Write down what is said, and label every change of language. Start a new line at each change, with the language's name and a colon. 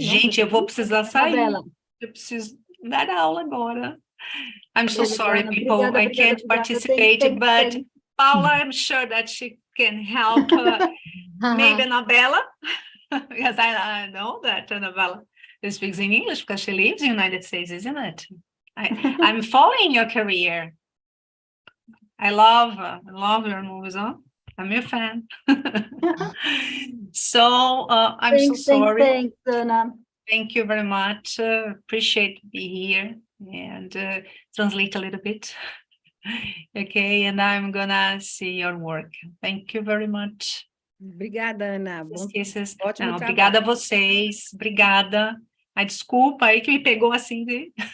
Portuguese: Gente, eu vou precisar sair. Eu preciso dar aula agora.
English: I'm so sorry, people. I can't participate, but Paula, I'm sure that she can help. Maybe Anabella, because I know that Anabella speaks in English because she lives in the United States, isn't it? I'm following your career. I love your movies, huh? I'm your fan. So I'm so sorry. Thanks, Anna. Thank you very much. Appreciate to be here and translate a little bit. Okay, and I'm gonna see your work. Thank you very much.
Portuguese: Obrigada, Ana. Bom, Pesquisas. ótimo Não, trabalho. obrigada a vocês, obrigada. Ai, desculpa aí que me pegou assim de...